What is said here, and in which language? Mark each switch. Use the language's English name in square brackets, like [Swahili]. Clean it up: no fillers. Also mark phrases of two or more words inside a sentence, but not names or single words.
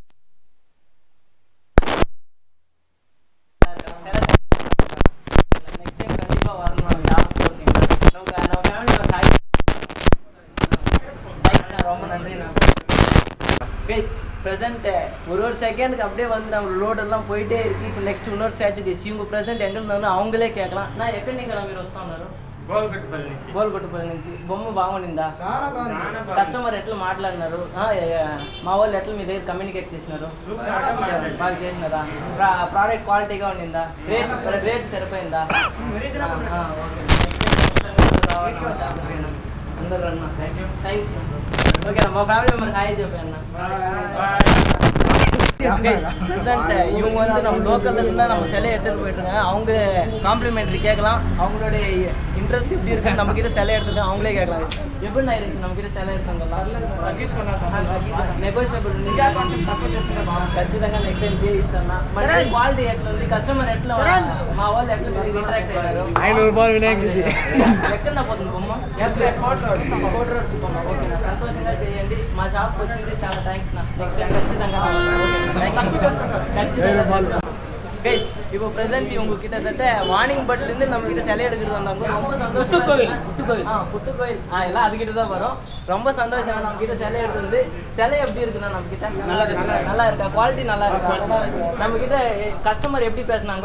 [English] next time [Tamil] கண்டிப்பாக வரணும் நம்ம ஷாப்புக்கு. ஓகேங்களா, நம்ம ஃபேமிலியோட ஹாய். ரொம்ப நன்றிண்ணா. கைஸ், ப்ரெசென்ட் ஒரு செகண்டுக்கு அப்படியே வந்து நம்ம லோடெல்லாம் போயிட்டே இருக்குது. இப்போ நெக்ஸ்ட் இன்னொரு [English] statue case. [Tamil] இவங்க ப்ரெசென்ட் எங்கே இருந்தாலும் அவங்களே கேட்கலாம். [Telugu] நான் ఎక్కడి నుంచి మీరు వస్తున్నారు? గోల్కొట్టుపల్లి నుంచి. బొమ్మ బాగుండిందా? కస్టమర్ ఎట్లా మాట్లాడినారు? మా వాళ్ళు ఎట్లా మీ దగ్గర కమ్యూనికేట్ చేసినారు? బాగా చేసినారా? ప్రోడక్ట్ క్వాలిటీగా ఉండిందా? రేట్ సరిపోయిందా? అందరూ అన్న థ్యాంక్స్. ఓకేనా, మా [English] family member [Telugu] హాయ్ చెప్పాను. [Tamil] ப்ரெசென்ட் இவங்க வந்து நம்ம லோக்கல்லேருந்து தான் நம்ம சிலையை எடுத்துகிட்டு போயிட்டுருக்காங்க. அவங்க காம்ப்ளிமெண்ட்ரி கேட்கலாம். அவங்களுடைய இன்ட்ரெஸ்ட் எப்படி இருக்குது, நம்மக்கிட்ட சிலை எடுத்துட்டு அவங்களே கேட்கலாம். எப்படி நான் இருந்துச்சு நம்மக்கிட்ட சிலை எடுத்தாங்கலாம்? [Telugu] నెగోషియబుల్ ఖచ్చితంగా [English] next time [Telugu] చేయిస్తాను. మరి క్వాలిటీ ఎట్లా ఉంది, కస్టమర్ ఎట్లా, మా వాళ్ళు ఎట్లా మీరు ఇంటరాక్ట్ అయ్యారు? 500 రూపాయలు వినాయకుడిది. ఎక్కడ పోతుంది బొమ్మ? కోట్ రోడ్ బొమ్మ. ఓకేనా, సంతోషంగా చేయండి. మా షాప్కి వచ్చింది చాలా థ్యాంక్స్ నా. [English] next time [Telugu] ఖచ్చితంగా. గైస్, [Tamil] இப்போ ப்ரெசென்ட் இவங்க கிட்டத்தட்ட வார்னிங் பட்லேருந்து நம்ம கிட்ட சிலை எடுக்கிறது வந்தாங்க. ரொம்ப சந்தோஷம். புத்துக்கோயில் எல்லாம் அதுக்கிட்ட தான் வரும். ரொம்ப சந்தோஷம். நம்ம கிட்ட சிலை எடுத்து சிலை எப்படி இருக்குண்ணா? நம்ம கிட்ட நல்லா இருக்கா? குவாலிட்டி நல்லா இருக்கா? நம்ம கிட்ட கஸ்டமர் எப்படி பேசினாங்க?